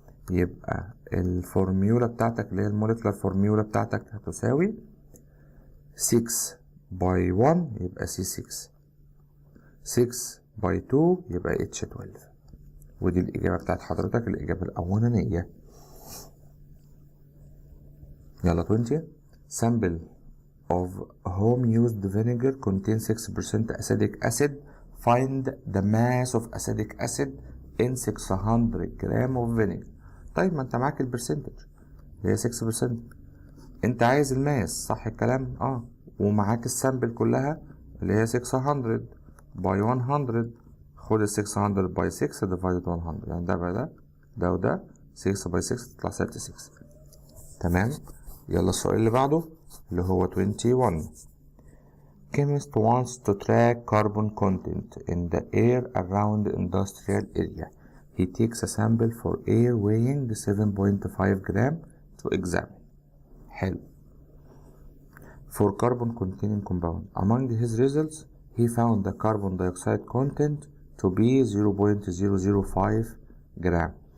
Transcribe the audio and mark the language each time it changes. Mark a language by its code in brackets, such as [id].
[ar] يبقى الفورميولا بتاعتك اللي هي الموليكولار فورميولا بتاعتك هتساوي 6 باي 1 يبقى C6، 6 باي 2 يبقى H12. ودي الإجابة بتاعت حضرتك، الإجابة الأولانية. يلا 20. [en] Sample of home used vinegar contains 6% acidic acid. Find the mass of acidic acid in 600 gram of vinegar. [ar] طيب ما انت معاك البرسنتج اللي هي 6%، انت عايز الماس صح الكلام؟ ومعاك السامبل كلها اللي هي 600 باي 100. خد ال 600 باي 6 ديفايدد 100، يعني ده بقى ده وده 6 باي 6 تطلع 36. تمام. يلا السؤال اللي بعده اللي هو 21. [en] Chemist wants to track carbon content in the air around the industrial area. He takes a sample for air weighing 7.5 gram to examine. [ar] حلو. [en] For carbon containing compound. Among his results, he found the carbon dioxide content to be 0.005 gram.